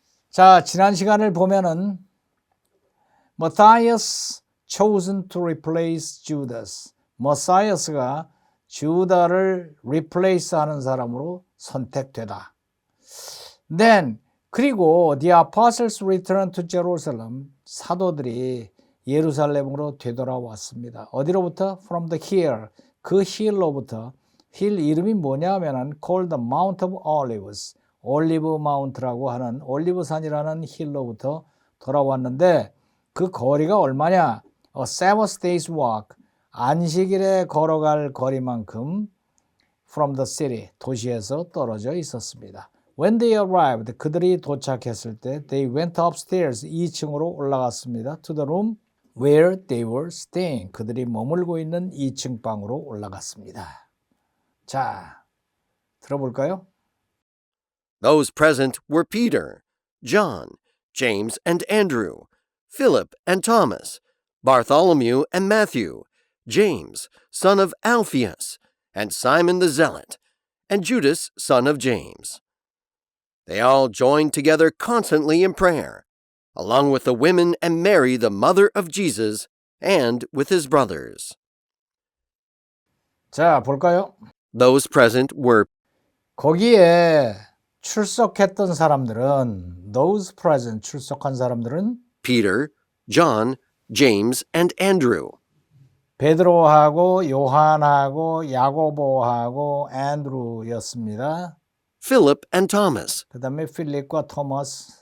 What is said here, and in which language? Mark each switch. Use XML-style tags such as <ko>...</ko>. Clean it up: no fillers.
<ko>자, 지난 시간을 보면은</ko> <en>Matthias chosen to replace Judas.</en> <ko>마사이아스가 주다를 replace 하는 사람으로 선택되다.</ko> <en>Then</en> <ko>그리고</ko> <en>the apostles returned to Jerusalem.</en> <ko>사도들이 예루살렘으로 되돌아왔습니다. 어디로부터?</ko> <en>From the hill.</en> <ko>그 hill로부터.</ko> <en>hill</en> <ko>이름이 뭐냐 하면은</ko> <en>called the Mount of Olives.</en> <ko>올리브 마운트라고 하는 올리브산이라는 힐로부터 돌아왔는데 그 거리가 얼마냐?</ko> <en>A Sabbath day's walk.</en> <ko>안식일에 걸어갈 거리만큼</ko> <en>from the city.</en> <ko>도시에서 떨어져 있었습니다.</ko> <en>When they arrived.</en> <ko>그들이 도착했을 때</ko> <en>they went upstairs.</en> <ko>2층으로 올라갔습니다.</ko> <en>To the room where they were staying.</en> <ko>그들이 머물고 있는 2층 방으로 올라갔습니다. 자, 들어볼까요?</ko> <en>Those present were Peter, John, James and Andrew, Philip and Thomas, Bartholomew and Matthew, James, son of Alphaeus, and Simon the Zealot, and Judas, son of James. They all joined together constantly in prayer, along with the women and Mary, the mother of Jesus, and with his brothers.</en> <ko>자, 볼까요?</ko> <en>Those present were</en> <ko>거기에 출석했던 사람들은</ko> <en>those present</en> <ko>출석한 사람들은</ko> <en>Peter, John, James, and Andrew.</en> <ko>베드로하고 요한하고 야고보하고 앤드루였습니다.</ko> <en>Philip and Thomas,</en> <ko>그 다음에 필립과 토마스,</ko>